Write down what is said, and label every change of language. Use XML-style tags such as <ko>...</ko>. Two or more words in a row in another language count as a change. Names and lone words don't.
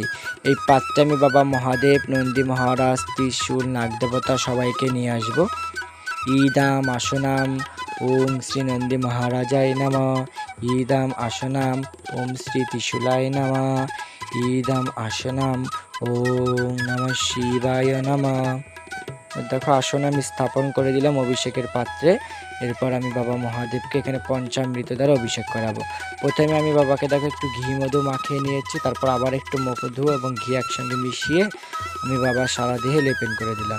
<bn>এই পাত্রে আমি বাবা মহাদেব, নন্দী মহারাজ, ত্রিশূল, নাগদেবতা সবাইকে নিয়ে আসব।</bn> <sa>ইদাম আসনাম ওম শ্রী নন্দী মহারাজায় নমঃ। ইদাম আসনাম ওম শ্রী ত্রিশূলায় নমঃ। ইদাম আসনাম ওম নমঃ শিবায় নমঃ।</sa> <bn>দেখো, আসন আমি স্থাপন করে দিলাম অভিষেকের পাত্রে। এরপর আমি বাবা মহাদেবকে এখানে পঞ্চামৃত দ্বারা অভিষেক করাবো। প্রথমে আমি বাবাকে দেখো একটু ঘি মধু মাখিয়ে নিয়েছি, তারপর আবার একটু মধু এবং ঘি একসঙ্গে মিশিয়ে আমি বাবার সারা দেহে লেপন করে দিলাম।</bn>